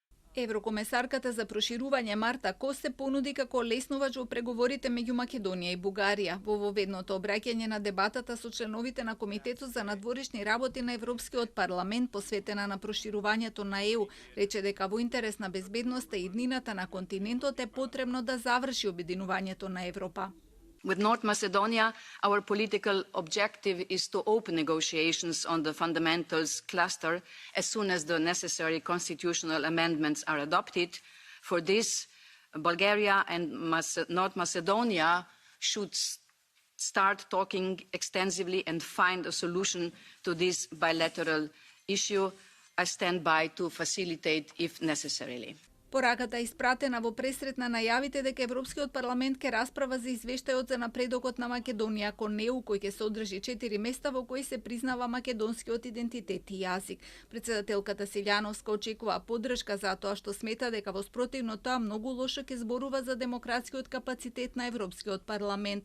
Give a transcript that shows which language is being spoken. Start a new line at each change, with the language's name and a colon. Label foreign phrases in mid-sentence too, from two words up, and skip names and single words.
Macedonian: Еврокомесарката за проширување Марта Кос се понуди како леснувач во преговорите меѓу Македонија и Бугарија. Во воведното обраќање на дебатата со членовите на Комитетот за надворешни работи на Европскиот парламент посветена на проширувањето на ЕУ, рече дека во интерес на безбедноста и иднината на континентот е потребно да заврши обединувањето на Европа.
English: With North Macedonia, our political objective is to open negotiations on the fundamentals cluster as soon as the necessary constitutional amendments are adopted. For this, Bulgaria and North Macedonia should start talking extensively and find a solution to this bilateral issue. I stand by to facilitate if necessarily.
Macedonian: Пораката е испратена во пресрет на најавите дека Европскиот парламент ќе расправа за извештајот за напредокот на Македонија кон ЕУ, кој ќе се одржи 4 места во кои се признава македонскиот идентитет и јазик. Претседателката Силјановска очекува поддршка за тоа што смета дека во спротивно тоа многу лошо ќе зборува за демократскиот капацитет на Европскиот парламент.